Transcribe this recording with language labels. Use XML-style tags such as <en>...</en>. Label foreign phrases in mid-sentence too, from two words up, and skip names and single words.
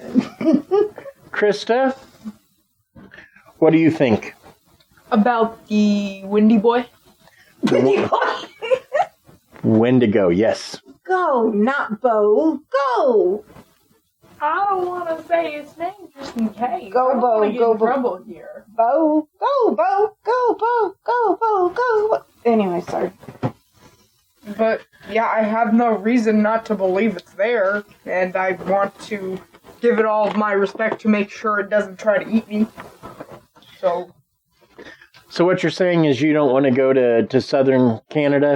<en>Krysta, what do you think? About the Windy Boy? Wendigo, yes. Go, not Bo. Go! I don't want to say his name just in case. Go, Bo. Go, Bo. Trouble here. Bo. Go, Bo. Go, Bo. Go, Bo. Go. Anyway, sorry. But, yeah, I have no reason not to believe it's there, and I want to give it all of my respect to make sure it doesn't try to eat me. So what you're saying is you don't want to go to southern Canada?</en>